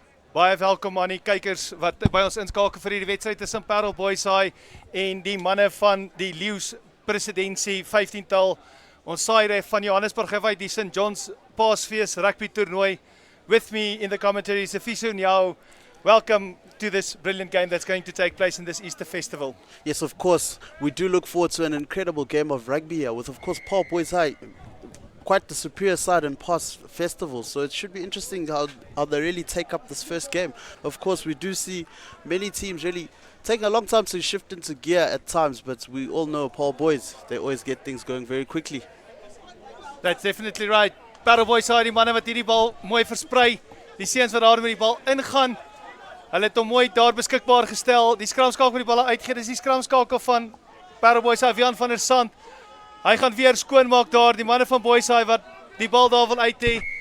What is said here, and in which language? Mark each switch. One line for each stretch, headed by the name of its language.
Afrikaans: Baie welkom aan die kykers wat by ons inskakel vir hierdie wedstryd tussen Paarl Boys High en die manne van die Leeu's Presidentsie 15-tal. Ons saai van Johannesburg af uit die St. John's Paasfees rugby toernooi.
English: With me in the commentary is Sifiso Nyao. Welcome to this brilliant game that's going to take place in this Easter festival. Yes, of course. We do look forward to an incredible game of rugby here with, of course, Paarl Boys High. Quite the superior side in past festivals, so it should be interesting how they really take up this first game. Of course, we do see many teams really taking a long time to shift into gear at times, but we all know Paarl Boys, they always get things going very quickly. That's definitely right.
Afrikaans: Paarl Boys High, die manne wat hierdie bal mooi versprei, die seuns wat daar met die bal ingaan, hulle het hom mooi daar beskikbaar gestel, die skramskakel met die bal uitgee, dis die skramskakel van Paarl Boys High, Jan van der Sant. Hy gaan weer skoonmaak daar, die manne van Boys High wat die bal daar wil uit hê.